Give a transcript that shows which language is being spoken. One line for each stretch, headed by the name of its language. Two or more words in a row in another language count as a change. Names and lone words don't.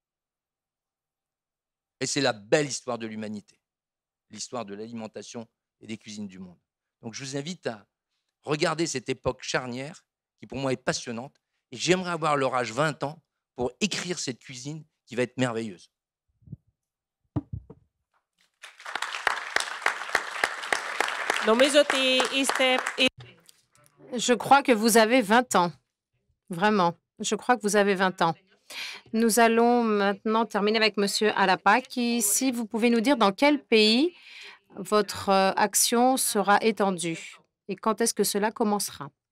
French: Et c'est la belle histoire de l'humanité, l'histoire de l'alimentation et des cuisines du monde. Donc je vous invite à regarder cette époque charnière qui pour moi est passionnante, et j'aimerais avoir leur âge 20 ans pour écrire cette cuisine qui va être merveilleuse.
Greek: Νομίζω ότι είστε...
French: Je crois que vous avez 20 ans. Vraiment. Je crois que vous avez 20 ans. Nous allons maintenant terminer avec Monsieur Alapa, si vous pouvez nous dire dans quel pays votre action sera étendue et quand est-ce que cela commencera.